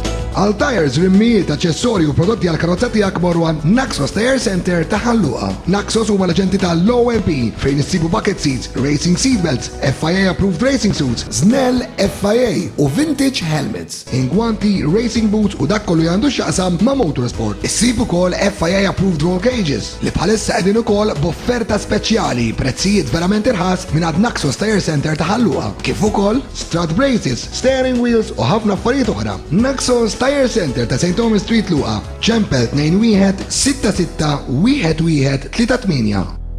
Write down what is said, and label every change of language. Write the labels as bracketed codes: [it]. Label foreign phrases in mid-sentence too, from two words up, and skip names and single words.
[mt] Għal tires, rimmijiet, aċċessorji u prodotti għal karozza tiegħek morru għand Naxos Tire Center ta' Ħalluqa. Naxos huma l-aġenti tal-OMP fejn issibu [en] bucket seats, racing seatbelts, FIA approved racing suits, Snell FIA [mt] u [en] vintage helmets, [mt] ingwanti, [en] racing boots [mt] u dak kollu għandu x'aqsam ma' motorsport. Issibu ukoll [en] FIA approved roll cages [mt] li bħalissa qegħdin ukoll b'offerta speċjali prezzijiet verament irħas minn għand Naxos Tire Center ta' Ħalluqa. Kif ukoll [en] strut braces, steering wheels [mt] u ħafna affarijiet oħra. Naxos Tire Center ta' St. Thomas Street Luqa, ċempel 21 66 11 38.